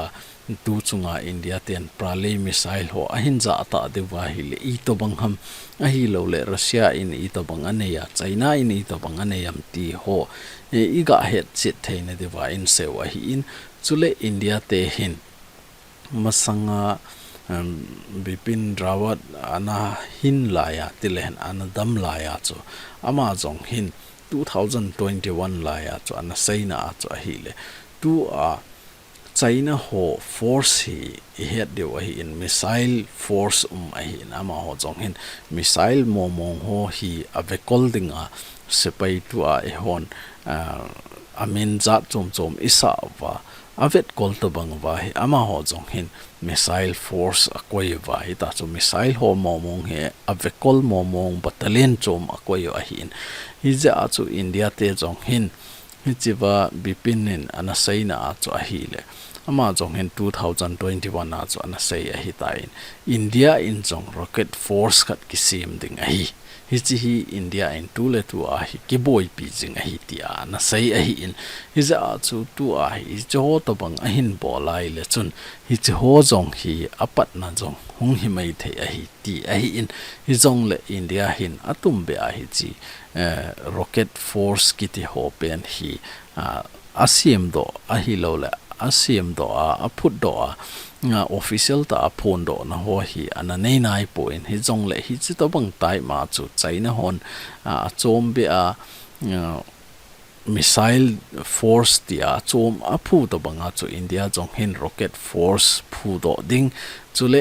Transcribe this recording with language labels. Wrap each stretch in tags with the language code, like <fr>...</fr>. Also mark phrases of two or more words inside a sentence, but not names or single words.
<tcz>tu chunga India ten prale missile ho a hin za ta dewa hi le ITOBANG ham a hi lo le Russia in ITOBANG ane ya China in ITOBANG ane yam ti ho iga het chit theine dewa in se wa hi in chule India te hin masanga bipin rawat ana hin laya tilhen ana dam laya chu ama jong hin 2021 laya chu ana seina chu hi le tu a China ho force hi het de wa hi in</tcz> <en>missile force</en> <tcz>a hi ama ho jong hin missile momong ho hi avekol dinga sepai tu a hon amin zat chom isa wa avet kol to bang wa hi ama ho jong hin</tcz> <en>missile force</en> <tcz>akoi wa hi ta chu missile ho momong he avekol momong battalion chom akoi a hin hi ja chu India te jong hin hi chiwa bipinin ana seina chu a hi le ama jong hin 2021 a chu ana sei a hi ta in India in jong</tcz> <en>rocket force</en> <tcz>khat ki sim ding a hi hi chi hi India in tu le tu a hi ki boy pi jing a hi ti a na sei a hi in hi za chu tu a hi cho to bang a hin bo lai le chun hi chi ho jong hi apat na jong hung hi mai the a hi ti a hi in hi jong le India hin atum be a hi chi</tcz> <en>rocket force</en> <tcz>ki ti ho pen hi asim do a hi lo le asim do a phut do official ta phone do na ho hi ana nei nai point hi jong le hi chi to bang tai ma chu China hon chom be</tcz> <en>missile force</en> <tcz>tia chom a phu to banga chu India jong hin</tcz> <en>rocket force</en> <tcz>phu do ding chule</tcz>